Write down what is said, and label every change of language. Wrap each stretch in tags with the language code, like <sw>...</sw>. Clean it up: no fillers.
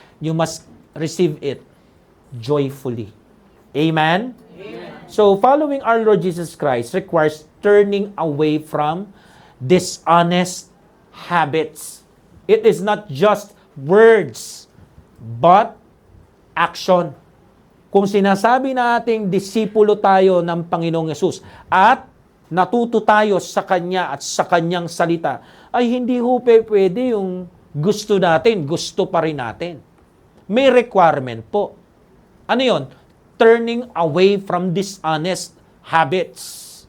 <en>You must receive it joyfully. Amen? Amen? So, following our Lord Jesus Christ requires turning away from dishonest habits. It is not just words, but action.</en> <tl>Kung sinasabi nating disipulo tayo ng Panginoong Yesus at natuto tayo sa Kanya at sa Kanyang salita, ay hindi ho pwede yung gusto natin, gusto pa rin natin. May requirement po. Ano yon?</tl> <en>Turning away from dishonest habits.</en>